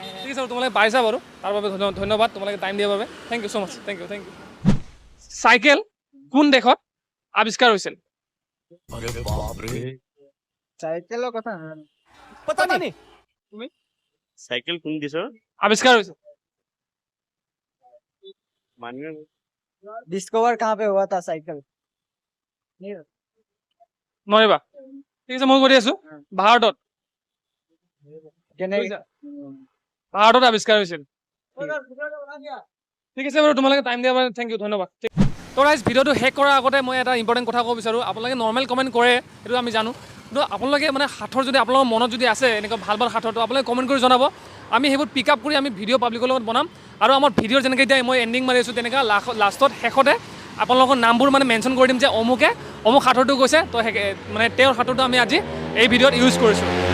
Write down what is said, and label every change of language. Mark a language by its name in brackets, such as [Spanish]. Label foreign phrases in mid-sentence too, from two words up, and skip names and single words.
[Assamese] ঠিক আছে বাৰু তোমালোকে পাৰিছা বাৰু তাৰ বাবে ধন্যবাদ তোমালোকে টাইম দিয়াৰ বাবে [English] thank you so much thank you [Assamese] চাইকেল কোন দেশত আৱিষ্কাৰ হৈছিল চাইকেলৰ কথা সাইকেল কোন দিছৰ আৱিষ্কাৰ হৈছিল মানুহে [Hindi] डिस्कवर कहाँ पे हुआ था साइकिल [Assamese] নোৱাৰিবা ঠিক আছে মই কৰি আছোঁ ভাৰতত কেনেকে বুজিছা? ভাৰতত আৱিষ্কাৰ হৈছিল ঠিক আছে বাৰু তোমালোকে টাইম দিয়াৰ বাবে [English] thank you [Assamese] ধন্যবাদ তো ৰাইজ ভিডিঅ'টো শেষ কৰাৰ আগতে মই এটা ইম্পৰ্টেণ্ট কথা ক'ব বিচাৰোঁ আপোনালোকে [English] normal comment [Assamese] কৰে সেইটো আমি জানো কিন্তু আপোনালোকে মানে সাঁথৰ যদি আপোনালোকৰ মনত যদি আছে এনেকুৱা ভাল ভাল সাঁথৰটো আপোনালোকে কমেণ্ট কৰি জনাব আমি সেইবোৰ [English] pick up [Assamese] কৰি আমি ভিডিঅ' পাব্লিকৰ লগত বনাম আৰু আমাৰ ভিডিঅ'ৰ যেনেকৈ এতিয়া মই এণ্ডিং মাৰি আছোঁ তেনেকুৱা লাষ্টত শেষতে আপোনালোকৰ নামবোৰ মানে মেনশ্যন কৰি দিম যে অমুকে অমুক সাঁথৰটো গৈছে তো মানে তেওঁৰ সাঁথৰটো আমি আজি এই ভিডিঅ'ত ইউজ কৰিছোঁ